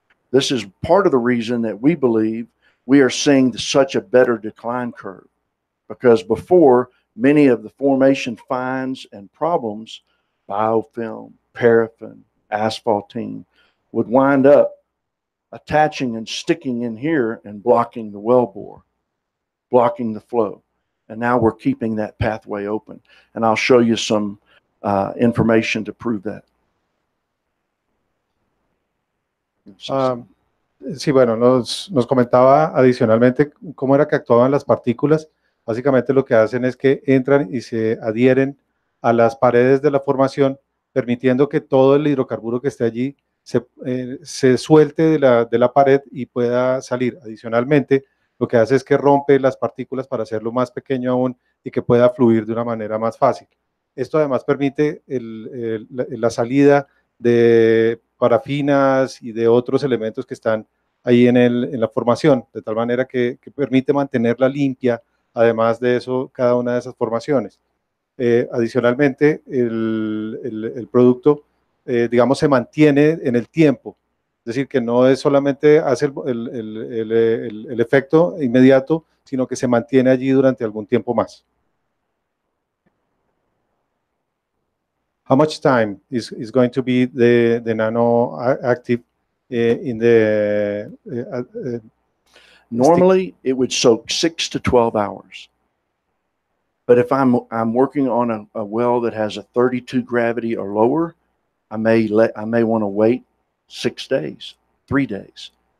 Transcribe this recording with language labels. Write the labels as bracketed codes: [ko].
[en] This is part of the reason that we believe we are seeing such a better decline curve, because before, many of the formation finds and problems, biofilm, paraffin, asphaltene, would wind up attaching and sticking in here and blocking the wellbore, blocking the flow. And now we're keeping that pathway open. And I'll show you some information to prove that. [es] Sí, bueno, nos comentaba adicionalmente cómo era que actuaban las partículas. Básicamente lo que hacen es que entran y se adhieren a las paredes de la formación, permitiendo que todo el hidrocarburo que esté allí se suelte de la pared y pueda salir. Adicionalmente, lo que hace es que rompe las partículas para hacerlo más pequeño aún y que pueda fluir de una manera más fácil. Esto además permite la salida de parafinas y de otros elementos que están ahí en la formación, de tal manera que permite mantenerla limpia, además de eso, cada una de esas formaciones. Adicionalmente, el producto, digamos, se mantiene en el tiempo, es decir, que no es solamente hace el efecto inmediato, sino que se mantiene allí durante algún tiempo más. [en] How much time is going to be the nano active in the normally it would soak 6 to 12 hours. But if I'm working on a well that has a 32 gravity or lower, I may want to wait 6 days, 3 days.